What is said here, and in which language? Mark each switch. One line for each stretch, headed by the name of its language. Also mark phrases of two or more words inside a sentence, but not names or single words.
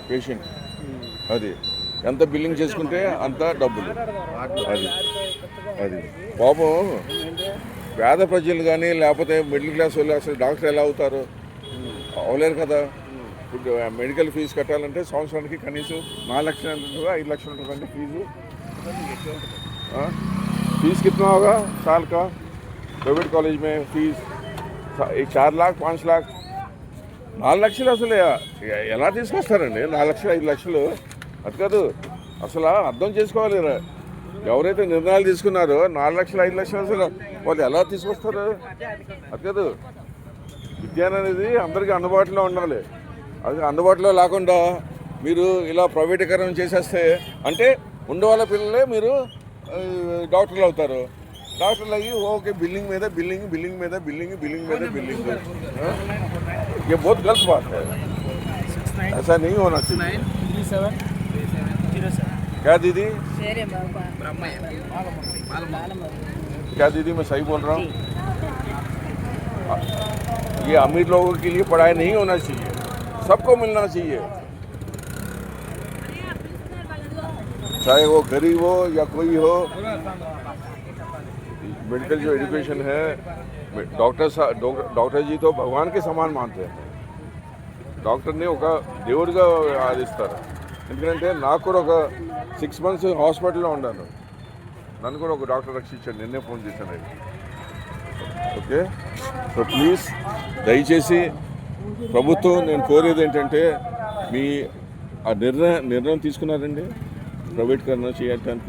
Telugu: పేషెంట్ అది ఎంత బిల్లింగ్ చేసుకుంటే అంత డబ్బులు. అది పాపం పేద ప్రజలు కానీ లేకపోతే మిడిల్ క్లాస్ వాళ్ళు అసలు డాక్టర్ ఎలా అవుతారు? అవలేరు కదా. ఇప్పుడు మెడికల్ ఫీజు కట్టాలంటే సంవత్సరానికి కనీసం 4 లక్షలు ఉంటుందా, 5 లక్షలు ఉంటుందండి ఫీజు.
Hindi: फीस कितना होगा साल का प्राइवेट कॉलेज में? फीस 4 लाख 5 लाख
Telugu: 4 లక్షలు అసలు ఎలా తీసుకొస్తారండి? 4 లక్షలు 5 లక్షలు అది కాదు. అసలు అర్థం చేసుకోవాలి. ఎవరైతే నిర్ణయాలు తీసుకున్నారో 4 లక్షలు 5 లక్షలు అసలు వాళ్ళు ఎలా తీసుకొస్తారు? అది కాదు. విద్య అనేది అందరికీ అందుబాటులో ఉండాలి. అది అందుబాటులో లేకుండా మీరు ఇలా ప్రైవేటీకరణ చేసేస్తే అంటే ఉండేవాళ్ళ పిల్లలే మీరు డాక్టర్లు అవుతారు. డాక్టర్లు అయ్యి ఓకే బిల్లింగ్ మీద బిల్లింగ్, బిల్లింగ్ మీద బిల్లింग, बिलिंग మీద बिलिंग.
Hindi: ये बहुत गलत बात है. ऐसा नहीं होना चाहिए. क्या दीदी? क्या दीदी मैं सही बोल रहा हूँ? ये अमीर लोगों के लिए पढ़ाई नहीं होना चाहिए, सबको मिलना चाहिए, चाहे वो गरीब हो या कोई हो. मेडिकल जो एजुकेशन है, डॉक्टर जी तो भगवान के समान मानते हैं.
Telugu: డాక్టర్ని ఒక దేవుడిగా ఆదిస్తారు. ఎందుకంటే నాకు కూడా ఒక 6 months హాస్పిటల్లో ఉన్నాను. నన్ను కూడా ఒక డాక్టర్ రక్షించాడు. నిన్నే ఫోన్ చేశాను. ఓకే. సో ప్లీజ్ దయచేసి ప్రభుత్వం నేను కోరేది ఏంటంటే మీ ఆ నిర్ణయం తీసుకున్నారండి ప్రైవేటీకరణ చేయడానికి?